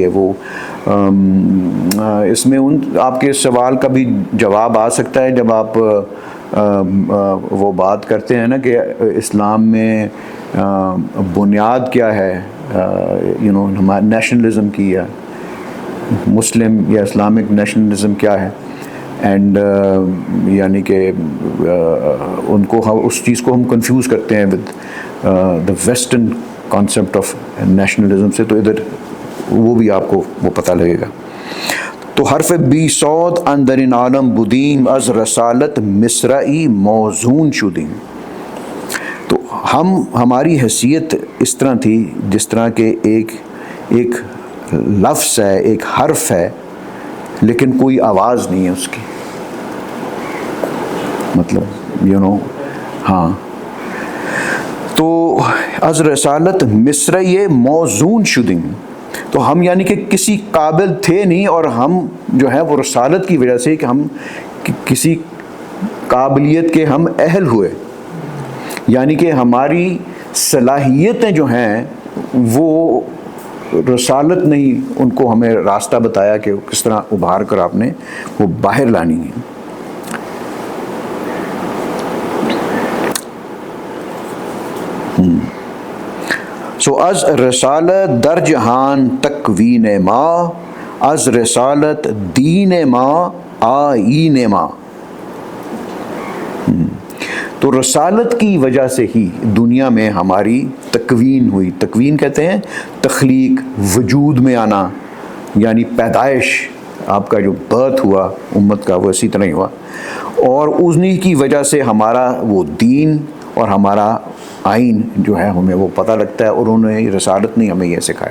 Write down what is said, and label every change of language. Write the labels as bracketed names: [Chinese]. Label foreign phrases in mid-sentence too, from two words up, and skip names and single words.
[Urdu] وہ اس میں آپ کے سوال کا بھی جواب آ سکتا ہے جب آپ وہ بات کرتے ہیں نا کہ اسلام میں بنیاد کیا ہے، نیشنلزم کی، یا مسلم یا [English] Islamic nationalism [Urdu] کیا ہے، اینڈ یعنی کہ ان کو اس چیز کو ہم کنفیوز کرتے ہیں [English] with the western concept of nationalism [Urdu] سے. تو ادھر وہ بھی آپ کو وہ پتہ لگے گا. [Persian] تو حرف بی صوت اندرین عالم بدیم از رسالت مصرعی موزون شدیم. [Urdu] تو ہماری حیثیت اس طرح تھی جس طرح کہ ایک لفظ ہے، ایک حرف ہے، لیکن کوئی آواز نہیں ہے اس کی، مطلب ہاں. [Persian] تو از رسالت مصرعی موزون شدیم. [Urdu] تو ہم یعنی کہ کسی قابل تھے نہیں، اور ہم جو ہے وہ رسالت کی وجہ سے کہ ہم کسی قابلیت کے ہم اہل ہوئے، یعنی کہ ہماری صلاحیتیں جو ہیں وہ رسالت نے ہی ان کو ہمیں راستہ بتایا کہ کس طرح ابھار کر آپ نے وہ باہر لانی ہے. [Persian] از رسالت در جہان تکوین ما، از رسالت دین ما آئین ما. [Urdu] تو رسالت کی وجہ سے ہی دنیا میں ہماری تکوین ہوئی. تکوین کہتے ہیں تخلیق، وجود میں آنا، یعنی پیدائش، آپ کا جو برتھ ہوا امت کا وہ اسی طرح ہی ہوا، اور انہی کی وجہ سے ہمارا وہ دین اور ہمارا آئین جو ہے ہمیں وہ پتہ لگتا ہے، اور انہوں نے رسالت نے ہمیں یہ سکھایا.